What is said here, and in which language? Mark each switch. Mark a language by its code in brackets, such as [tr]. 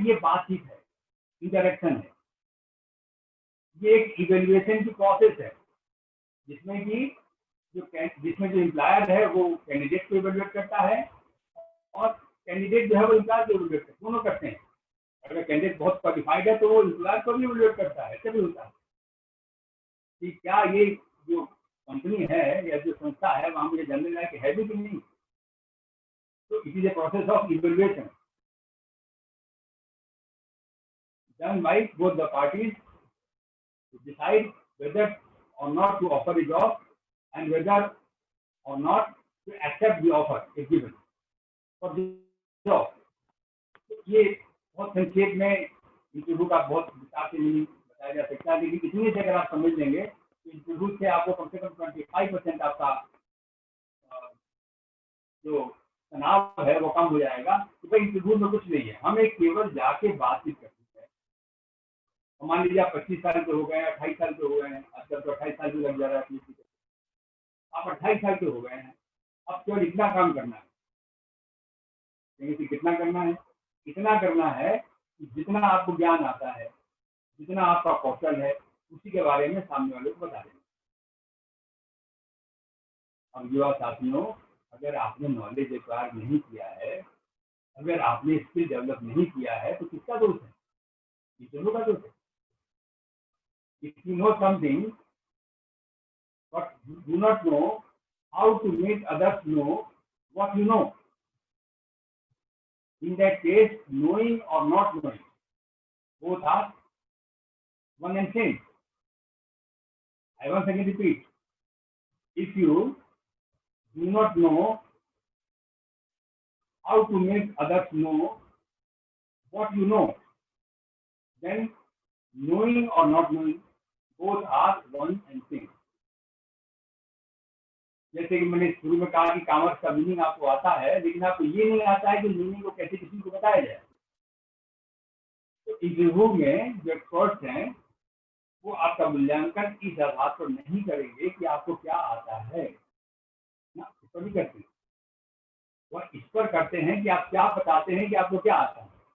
[hi] ये बातचीत है, इंटरेक्शन है, ये एक इवेल्युएशन की प्रोसेस है जिसमें जो एम्प्लॉयर है वो कैंडिडेट को इवेल्युएट करता है और कैंडिडेट जो है वो एम्प्लॉयर को इवेल्युएट करता है, दोनों करते हैं। अगर कैंडिडेट बहुत क्वालिफाइड है तो वो एम्प्लॉयर को भी इवेल्युएट करता है, ऐसा भी होता है कि क्या ये जो कंपनी है या जो संस्था है वहाँ मुझे जानने लायक है भी कि नहीं। [en] तो it is a process of evaluation done by both the parties to decide whether or not to offer a job and whether or not to accept the offer if given for the job. [hi] ये बहुत संक्षेप में interview का बहुत विस्तार से नहीं बताया जा सकता, लेकिन इतनी से अगर आप समझ लेंगे तो इंटरव्यू से आपको कम से कम 25% आपका जो तनाव है वो कम हो जाएगा। तो भाई इंटरव्यू में कुछ नहीं है, हमें केवल जाके बातचीत करनी है। मान लीजिए आप 25 साल के हो गए हैं, 28 साल के हो गए हैं, आजकल तो 28 साल भी लग जा रहा है, आप 28 साल के हो गए हैं, अब केवल इतना काम करना है। कितना करना है? इतना करना है कि जितना आपको ज्ञान आता है, जितना आपका कौशल है, उसी के बारे में सामने वाले को बता देना। अब युवा साथियों, अगर आपने नॉलेज एक्वायर नहीं किया है, अगर आपने स्किल डेवलप नहीं किया है, तो किसका दोष है? दोनों का दोष है। [en] If you know something but do not know how to make others know what you know, in that case, knowing or not knowing, both are one and same. I once again repeat, if you do not know how to make others know what you know, then knowing or not knowing, both are one and same. [hi] जैसे कि मैंने शुरू में कहा कि commerce का meaning आपको आता है, लेकिन आपको ये नहीं आता है कि मीनिंग को कैसे किसी को बताया जाए। तो इंटरव्यू में जो एक्सपर्ट्स हैं वो आपका मूल्यांकन इस आधार पर नहीं करेंगे कि आपको क्या आता है ना, इस पर नहीं करते, वह इस पर करते हैं कि आप क्या बताते हैं कि आपको क्या आता है।